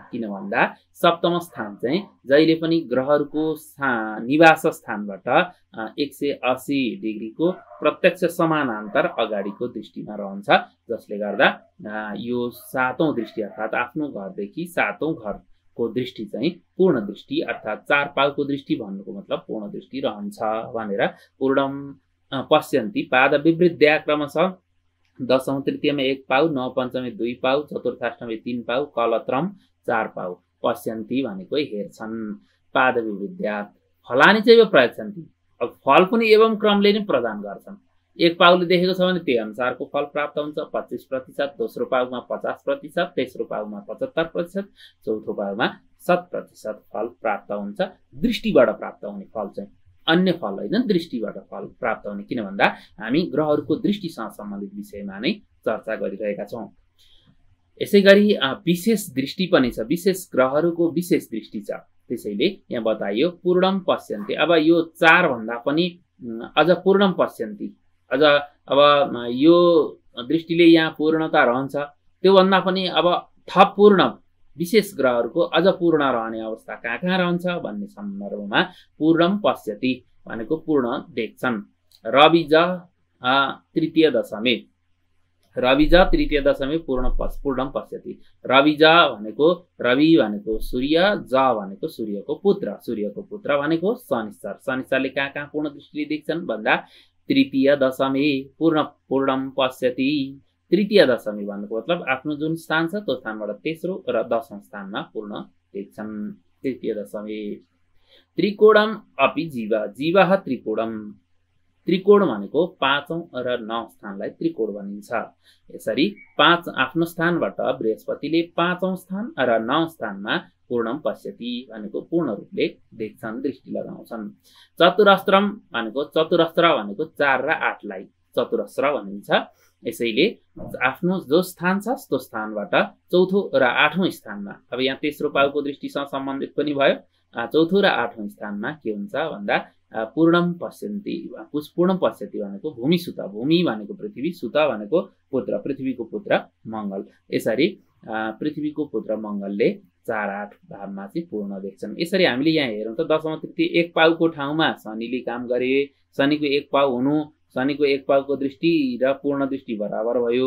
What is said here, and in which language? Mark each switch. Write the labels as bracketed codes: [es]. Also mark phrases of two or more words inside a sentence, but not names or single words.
[ne] किन भन्दा सप्तम स्थान चाहिँ जहिले पनि ग्रहहरूको निवास स्थानबाट 180 डिग्रीको प्रत्यक्ष समानान्तर अगाडिको दृष्टिमा रहन्छ, जसले गर्दा यो 7औं दृष्टि अर्थात् आफ्नो घरदेखि 7औं घरको दृष्टि चाहिँ पूर्ण दृष्टि अर्थात् 4 पाउको दृष्टि भन्नुको मतलब पूर्ण दृष्टि रहन्छ भनेर [sa] पूर्णम पश्यन्ति पाद विवृद्ध्या क्रमशः [ne] दशौं तृतीयमा 1 पाउ, नवपञ्चमी 2 पाउ, चतुर्थाष्टमी 3 पाउ, कलत्रम 4 पाउ पश्यन्ति भनेको हेर्छन्। [sa] पाद विवृद्ध्या फलानि चाहिँ प्रयच्छन्ति। [ne] अब फल पनि एवं क्रमले नै प्रदान गर्छन्। 1 पाउले देखेको छ भने त्यही अनुसारको फल प्राप्त हुन्छ 25%, दोस्रो पाउमा 50%, तेस्रो पाउमा 75%, चौथो पाउमा 100% फल प्राप्त हुन्छ। दृष्टिबाट प्राप्त हुने फल चाहिँ अन्य फल होइन, दृष्टिबाट फल प्राप्त हुने। किन भन्दा हामी ग्रहहरूको दृष्टिसँग सम्बन्धित विषयमा नै चर्चा गरिरहेका छौँ। यसै गरी विशेष दृष्टि पनि छ, विशेष ग्रहहरूको विशेष दृष्टि छ। त्यसैले यहाँ बताइयो [sa] पूर्णम पश्यन्ति। [ne] अब यो 4 भन्दा पनि अझ [sa] पूर्णम पश्यन्ति, [ne] अझ अब यो दृष्टिले यहाँ पूर्णता रहन्छ, त्यो भन्दा पनि अब थप पूर्ण विशेष ग्रहहरूको अझ पूर्ण रहने अवस्था कहाँ रहन्छ भन्ने सन्दर्भमा [sa] पूर्णम पश्यति [ne] भनेको पूर्ण देख्छन्। [sa] रविज तृतीय दशमी, रविज तृतीय दशमी पूर्णम पश्यति। [ne] रविज भनेको रवि भनेको सूर्य, ज भनेको सूर्यको पुत्र, सूर्यको पुत्र भनेको शनिश्चर। शनिश्चरले कहाँ पूर्ण दृष्टिले देख्छन् भन्दा [sa] तृतीय दशमी पूर्णम पश्यति। [ne] तृतीय दशमी भन्नुको मतलब आफ्नो जुन स्थान छ त्यो स्थानबाट तेस्रो र 10औं स्थानमा पूर्ण देख्छन्। [sa] तृतीय दशमी। त्रिकोणम अपि जीव, जीवः त्रिकोणम। [ne] त्रिकोण भनेको 5औं र 9औं स्थानलाई त्रिकोण भनिन्छ। यसरी 5 आफ्नो स्थानबाट बृहस्पतिले 5औं स्थान र 9औं स्थानमा [sa] पूर्णम पश्यति [ne] भनेको पूर्ण रूपले देख्छन्, दृष्टि लगाउँछन्। चतुरस्त्रम भनेको 4 र 8 लाई चतुरस्र भनिन्छ। यसैले आफ्नो जो स्थान छ त्यो स्थानबाट चौथो र 8औं स्थानमा, अब यहाँ तेस्रो पाउको दृष्टिसँग सम्बन्धित पनि भयो, चौथो र 8औं स्थानमा के हुन्छ भन्दा [sa] पूर्णम पश्यन्ति। पूर्णम पश्यति [ne] भनेको भूमि सुत, भूमि भनेको पृथ्वी, सुत भनेको पुत्र, पृथ्वीको पुत्र मंगल। यसरी पृथ्वीको पुत्र मंगलले 4-8 भावमा चाहिँ पूर्ण देख्छन्। यसरी हामीले यहाँ हेरौँ त दशम तृतीय 1 पाउको ठाउँमा शनिले काम गरे, शनिको 1 पाउ हुनु, शनिको 1 पाउको दृष्टि र पूर्ण दृष्टि बराबर भयो।